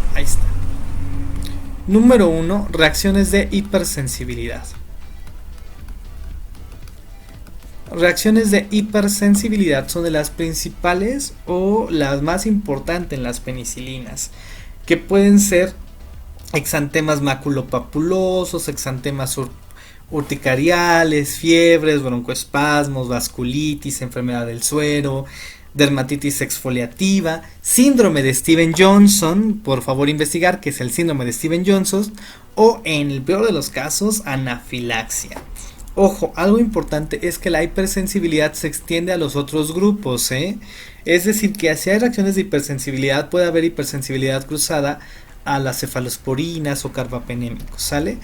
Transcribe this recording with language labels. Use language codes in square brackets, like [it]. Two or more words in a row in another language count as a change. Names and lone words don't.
[es] Ahí está. Número 1. Reacciones de hipersensibilidad. Reacciones de hipersensibilidad son de las principales o las más importantes en las penicilinas, que pueden ser exantemas maculopapulosos, exantemas urticariales, fiebres, broncoespasmos, vasculitis, enfermedad del suero, dermatitis exfoliativa, síndrome de Stevens-Johnson, por favor investigar qué es el síndrome de Stevens-Johnson, o en el peor de los casos, anafilaxia. Ojo, algo importante es que la hipersensibilidad se extiende a los otros grupos, es decir, que si hay reacciones de hipersensibilidad, puede haber hipersensibilidad cruzada a las cefalosporinas o carbapenémicos, ¿sale?